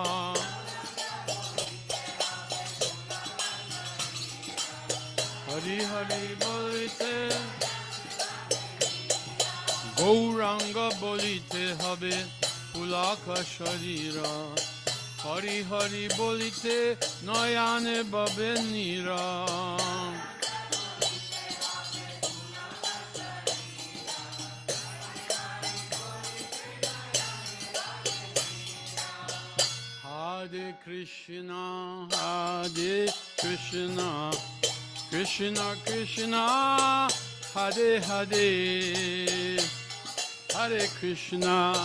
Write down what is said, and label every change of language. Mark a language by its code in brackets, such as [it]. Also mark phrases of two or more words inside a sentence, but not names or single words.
[bn] হরি হরি বলিতে, গৌরাঙ্গ বলিতে হবে পুলাকা শরীরা, হরি হরি বলিতে নয়নে বাবে নীরা। [sa] हरे कृष्ण, हरे कृष्ण, कृष्ण कृष्ण, हरे हरे, हरे कृष्ण,